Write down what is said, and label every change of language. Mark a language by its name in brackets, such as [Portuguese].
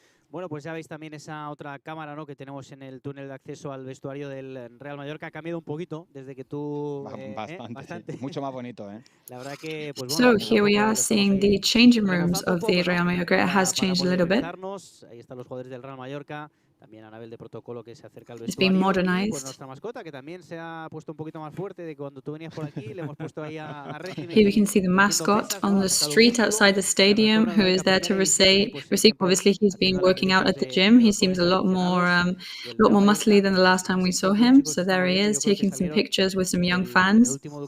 [Spanish] Bueno, pues ya veis también esa otra cámara, ¿no? que tenemos en el túnel de acceso al vestuario del Real Mallorca. Ha cambiado un poquito desde que tú... bastante. Sí. Mucho más bonito, ¿eh? La verdad que, pues, bueno, [English] so here we are seeing the changing rooms of the Real Mallorca. It has changed a little bit. [Spanish] Ahí están los jugadores del Real Mallorca. También Anabel de protocolo que se acerca al vestuario. [English] It's been modernized. [Spanish] Pues nuestra mascota que también se ha puesto un poquito más fuerte de cuando tú venías por aquí. Le hemos puesto ahí a Régimen. [English] Here we can see the mascot on the street outside the stadium who is there to receive. Obviously, he's been working out at the gym. He seems a lot more muscly than the last time we saw him. So there he is, taking some pictures with some young fans.